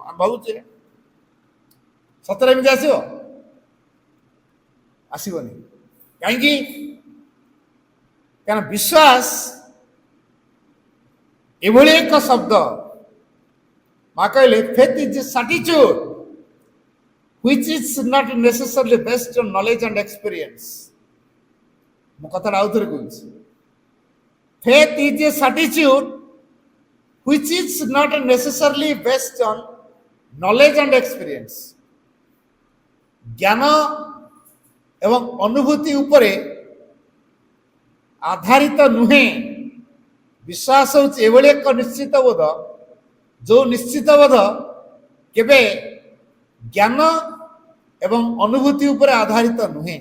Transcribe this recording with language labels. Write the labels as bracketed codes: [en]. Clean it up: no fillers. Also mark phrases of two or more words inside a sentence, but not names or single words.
[or] ଆମେ ଭାବୁଛେ ସତରେ ଏମିତି ଆସିବ? ଆସିବନି। କାହିଁକି? କାରଣ ବିଶ୍ୱାସ ଏଭଳି ଏକ ଶବ୍ଦ। ମା କହିଲେ [en] faith is a attitude which is not necessarily based on knowledge and experience. [or] ମୁଁ କଥାଟା ଆଉଥରେ କହୁଛି। [en] Faith is a attitude which is not necessarily based on knowledge and experience. [or] ଜ୍ଞାନ ଏବଂ ଅନୁଭୂତି ଉପରେ ଆଧାରିତ ନୁହେଁ। ବିଶ୍ୱାସ ହେଉଛି ଏଭଳି ଏକ ନିଶ୍ଚିତ ବୋଧ, ଯୋଉ ନିଶ୍ଚିତ ବୋଧ କେବେ ଜ୍ଞାନ ଏବଂ ଅନୁଭୂତି ଉପରେ ଆଧାରିତ ନୁହେଁ।